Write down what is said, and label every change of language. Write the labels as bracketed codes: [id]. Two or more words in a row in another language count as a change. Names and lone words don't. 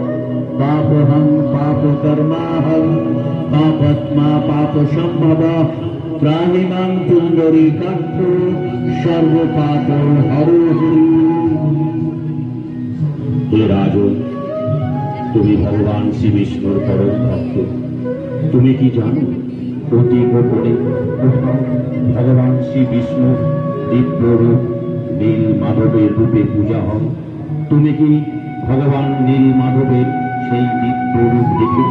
[sa] पापहं पापकर्माहं पापात्मा पापसंभवः त्राहिमां पुण्डरीकाक्ष सर्वपाप हरो हरि। [bn] হে রাজন, তুমি ভগবান শ্রী বিষ্ণুর পরম ভক্ত। তুমি কি জানো অতি গোপনে ভগবান শ্রী বিষ্ণু দিব্য রূপ নীল মাধবের রূপে পূজা হয়? তুমি কি ভগবান নীল মাধবের সেই দিব্য রূপ দেখেছ?